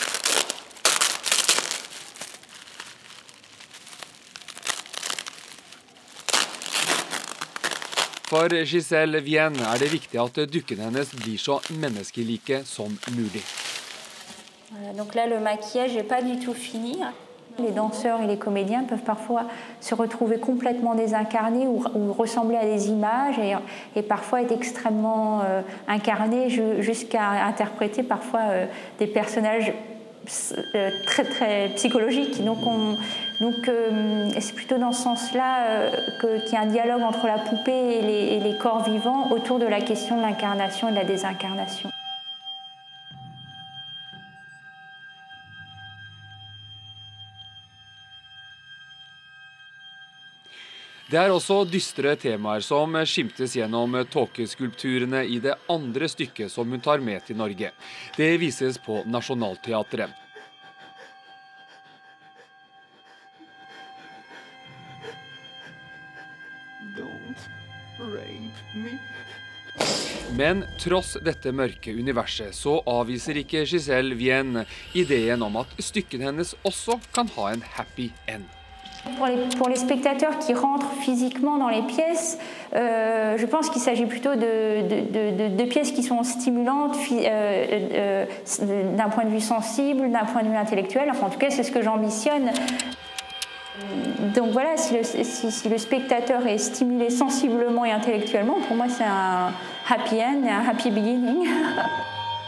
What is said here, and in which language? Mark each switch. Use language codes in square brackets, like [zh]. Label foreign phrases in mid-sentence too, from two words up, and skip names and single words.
[no] For Giselle Vienne det viktig at dukkene hennes blir så menneskelike som mulig. [fr] Voilà, donc là, le maquillage n'est pas du tout fini. Les danseurs et les comédiens peuvent parfois se retrouver complètement désincarnés ou ressembler à des images et parfois être extrêmement incarnés jusqu'à interpréter parfois des personnages très très psychologiques. Donc c'est plutôt dans ce sens-là qu'il y a un dialogue entre la poupée et les corps vivants autour de la question de l'incarnation et de la désincarnation. [no] Det også dystre temaer som skimtes gjennom tåkeskulpturene i det andre stykket som hun tar med til Norge. Det vises på Nationaltheatret. [en] Don't rape me. [no] Men tross dette mørke universet så avviser ikke Giselle Vienne ideen om at stykken hennes også kan ha en [en] happy end. [fr] Pour les spectateurs qui rentrent physiquement dans les pièces, je pense qu'il s'agit plutôt de pièces qui sont stimulantes d'un point de vue sensible, d'un point de vue intellectuel. Enfin, en tout cas, c'est ce que j'ambitionne. Donc voilà, si le spectateur est stimulé sensiblement et intellectuellement, pour moi c'est un [en] happy end [fr] et un [en] happy beginning.